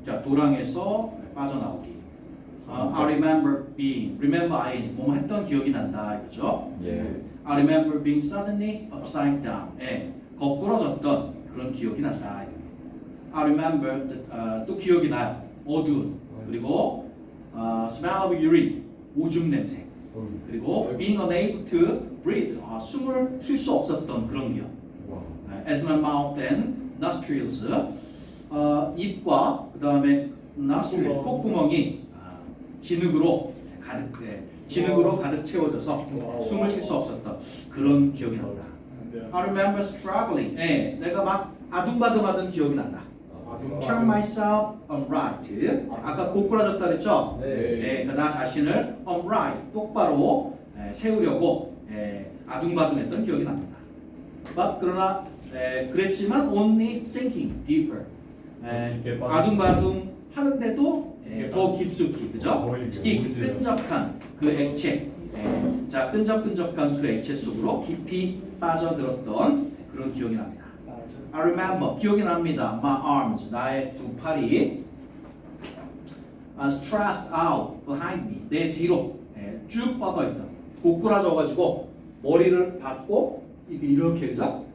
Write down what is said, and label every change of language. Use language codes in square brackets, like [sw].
[ko] 자, 도랑에서 빠져나오기. [en] I remember being. remember I [ko] 뭐 했던 기억이 난다 이거죠. 예. [en] I remember being suddenly upside down. [ko] 예. 거꾸러졌던 그런 기억이 난다. [en] I remember [ko] 또 기억이 나요. 어두운. 그리고 [en] smell of urine. [ko] 오줌 냄새. 그리고 [en] being unable to breathe. [ko] 숨을 쉴 수 없었던 그런 기억. 와. [en] As my mouth and nostrils. [ko] 입과 그 다음에 nostrils 콧구멍이 진흙으로 가득 채워져서 숨을 쉴 수 없었던 그런 기억이 난다. [en] I remember struggling. [ko] 네, 내가 막 아둥바둥하던 기억이 난다. [en] Turn myself upright. [ko] 아까 고꾸라졌다 그랬죠? 네. 그러니까 나 자신을 upright, 똑바로 세우려고 아둥바둥했던 기억이 납니다. [en] But [ko] 그러나 그랬지만 [en] only sinking deeper. [ko] 깊게 빠져. 아둥바둥 하는데도 더 깊숙이, 그죠? 거의 [en] stick, [ko] 오지요. 끈적한 그 액체. 자, 끈적끈적한 그 액체 속으로 깊이 빠져들었던 그런 기억이 납니다. [en] I remember, [ko] 기억이 납니다. [en] My arms, [ko] 나의 두 팔이 [en] stretched out behind me, [ko] 내 뒤로 쭉 뻗어있던, 고꾸라져가지고 머리를 받고 이렇게, 그죠?